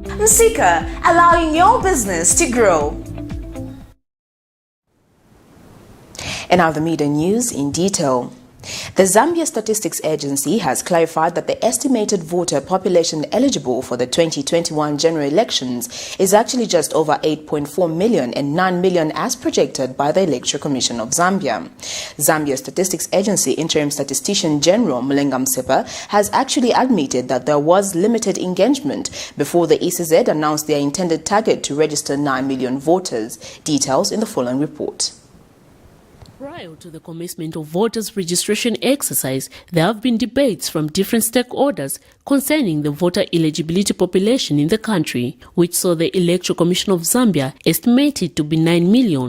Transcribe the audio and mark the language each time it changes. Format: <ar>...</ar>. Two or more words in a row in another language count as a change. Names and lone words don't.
<en>Msika, allowing your business to grow. And now the media news in detail. The Zambia Statistics Agency has clarified that the estimated voter population eligible for the 2021 general elections is actually just over 8.4 million and 9 million as projected by the Electoral Commission of Zambia. Zambia Statistics Agency Interim Statistician General Mulenga Msepa has actually admitted that there was limited engagement before the ECZ announced their intended target to register 9 million voters. Details in the following report. Prior to the commencement of voters' registration exercise, there have been debates from different stakeholders concerning the voter eligibility population in the country, which saw the Electoral Commission of Zambia estimated to be 9 million.</en>